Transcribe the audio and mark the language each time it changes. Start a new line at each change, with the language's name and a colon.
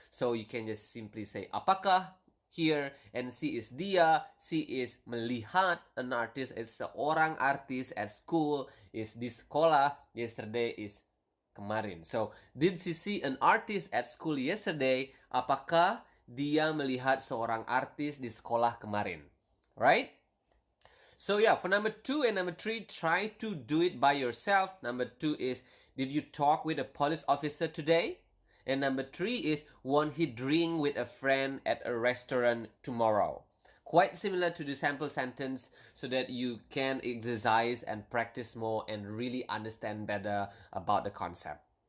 English: So you can just simply say apakah here, and si is dia, si is melihat an artist, is seorang artis at school, is di sekolah, yesterday is kemarin. So, did she see an artist at school yesterday?
Indonesian: Apakah dia melihat seorang artis di sekolah kemarin?
English: Right? So yeah, for number 2 and number 3, try to do it by yourself. Number 2 is, did you talk with a police officer today? And number 3 is, won't he drink with a friend at a restaurant tomorrow? Quite similar to the sample sentence, so that you can exercise and practice more and really understand better about the concept.